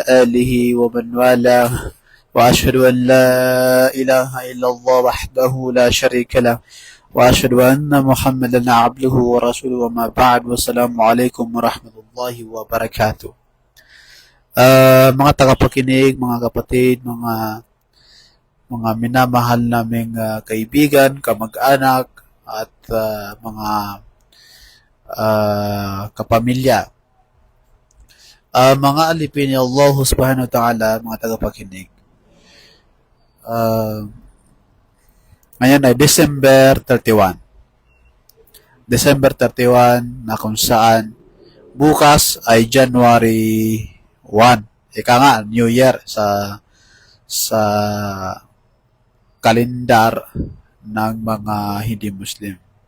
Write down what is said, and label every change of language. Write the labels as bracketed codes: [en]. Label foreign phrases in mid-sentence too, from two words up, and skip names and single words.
[ar] آله ومن والى وأشهد أن لا إله إلا الله وحده لا شريك له وأشهد أن محمدا عبده ورسوله وما بعد. والسلام عليكم ورحمة الله وبركاته. [tl] Mga tagapakinig, mga kapatid, mga minamahal naming kaibigan, kamag-anak at mga kapamilya. Mga alipin ni Allah [ar] سبحانه وتعالى, [tl] mga tagapakinig. Ngayon ay December 31. December 31 na kung saan bukas ay January 1. Ika nga, New Year sa kalendar ng mga hindi Muslim.